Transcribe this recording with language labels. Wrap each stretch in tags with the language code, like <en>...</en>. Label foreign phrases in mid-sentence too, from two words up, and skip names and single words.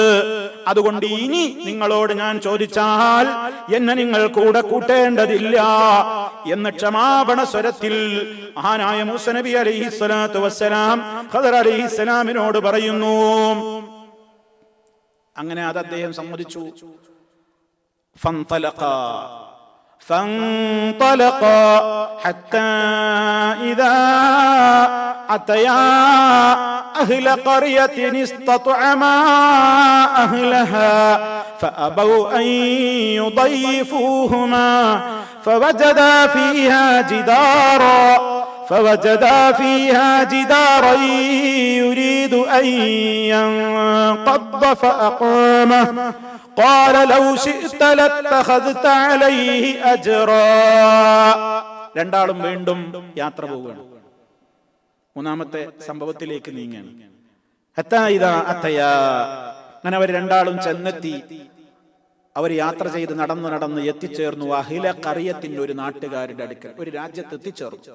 <ml>അതുകൊണ്ട് ഇനി നിങ്ങളോട് ഞാൻ ചോദിച്ചാൽ എന്നെ നിങ്ങൾ കൂടെ കൂട്ടേണ്ടതില്ല എന്ന് ക്ഷമാപണ സ്വരത്തിൽ മഹാനായ മൂസ നബി</ml> <ar>عليه الصلاة والسلام</ar> <ml>ഖദർ അലൈഹിസ്സലാമിനോട് പറയുന്നു. അങ്ങനെ അത് അദ്ദേഹം സമ്മതിച്ചു.</ml> <ar>فانطلقا حتى إذا أتيا أهل قرية استطعما أهلها فأبوا أن يضيفوهما فوجدا فيها جدارا يريد أن ينقض فأقامه قال لو شئت لاتخذت عليه أجرا.</ar> <ml>രണ്ടാളും വീണ്ടും യാത്ര പോവുകയാണ്. മൂന്നാമത്തെ സംഭവത്തിലേക്ക് നീങ്ങുകയാണ്.</ml> <ar>حتى إذا أتيا,</ar> <ml>അങ്ങനെ അവർ രണ്ടാളും ചെന്നെത്തി. അവർ യാത്ര ചെയ്ത് നടന്ന് എത്തിച്ചേർന്നു</ml> <ar>أهل قرية,</ar> <ml>ഒരു നാട്ടുകാരുടെ അടുക്കൽ, ഒരു രാജ്യത്ത് എത്തിച്ചേർന്നു.</ml>